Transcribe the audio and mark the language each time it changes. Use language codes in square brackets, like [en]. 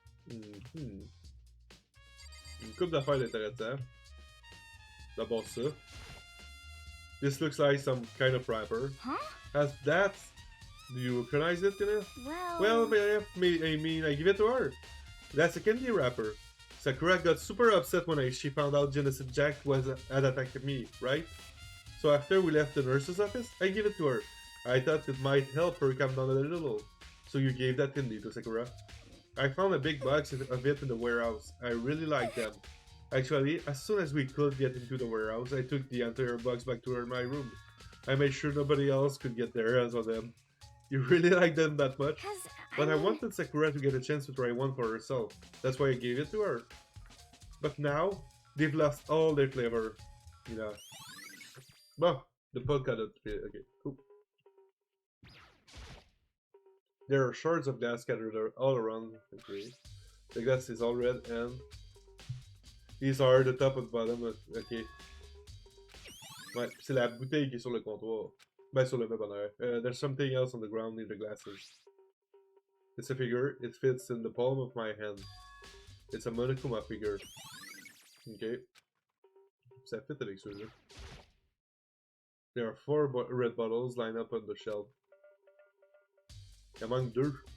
[fr] Une couple d'affaires intéressantes. D'abord ça. [en] This looks like some kind of wrapper. Huh? As that, do you recognize it, Tina? Well, I mean, I give it to her. That's a candy wrapper. Sakura got super upset when she found out Genocide Jack had attacked me, right? So after we left the nurse's office, I gave it to her. I thought it might help her calm down a little. So you gave that candy to Sakura? I found a big box of it in the warehouse. I really like them. Actually, as soon as we could get into the warehouse, I took the entire box back to my room. I made sure nobody else could get their hands on them. You really like them that much? But I wanted Sakura to get a chance to try one for herself. That's why I gave it to her. But now, they've lost all their flavor. You know. Well, the podcast. Okay, cool. There are shards of glass scattered all around the tree. The glass is all red and these are the top and bottom. Ok. [fr] Ouais, c'est la bouteille qui est sur le comptoir. Ben, sur le meuble en arrière. [en] There's something else on the ground near the glasses. It's a figure. It fits in the palm of my hand. It's a Monokuma figure. Ok. [fr] Ça fit avec celui-là. [en] There are 4 red bottles lined up on the shelf. Among 2.